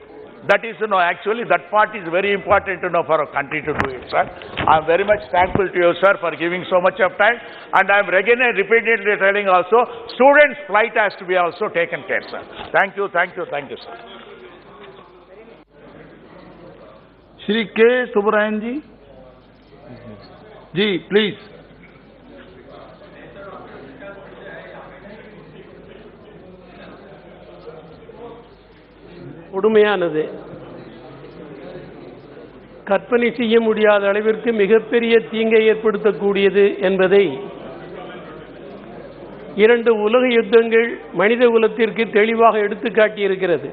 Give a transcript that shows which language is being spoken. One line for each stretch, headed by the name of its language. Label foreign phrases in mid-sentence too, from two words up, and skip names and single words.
English: That is, actually that part is very important, for our country to do it, sir. I am very much thankful to you, sir, for giving so much of time, and I am again repeatedly telling also, students' flight has to be also taken care, sir. Thank you, sir. Shri K. Subarayan ji. Ji, please.
Tamil: கொடுமையானது, கற்பனை செய்ய முடியாத அளவிற்கு மிகப்பெரிய தீங்கை ஏற்படுத்தக்கூடியது என்பதை 2 உலக யுத்தங்கள் மனித குலத்திற்கு தெளிவாக எடுத்துக்காட்டியிருக்கிறது.